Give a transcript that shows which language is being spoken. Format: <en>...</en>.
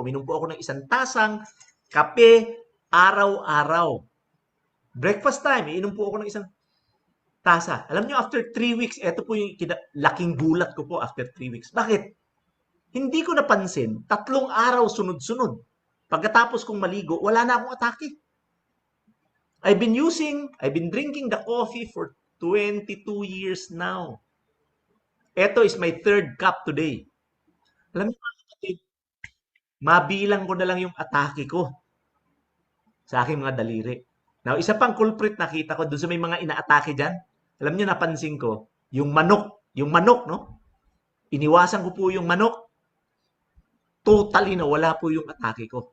<tl>Uminom po ako ng isang tasang kape araw-araw. Breakfast time, iinom po ako ng isang tasa. Alam nyo, after 3 weeks, eto po yung laking gulat ko po after 3 weeks. Bakit? Hindi ko napansin, 3 araw sunod-sunod. Pagkatapos kong maligo, wala na akong atake.</tl> <en>I've been drinking the coffee for 22 years now. Ito is my 3rd cup today.</en> <tl>Alam mo, mabilang ko na lang yung atake ko sa aking mga daliri. Now, isa pang culprit nakita ko doon sa may mga inaatake dyan. Alam niyo, napansin ko, yung manok. Yung manok, no? Iniwasan ko po yung manok. Totally na wala po yung atake ko.</tl>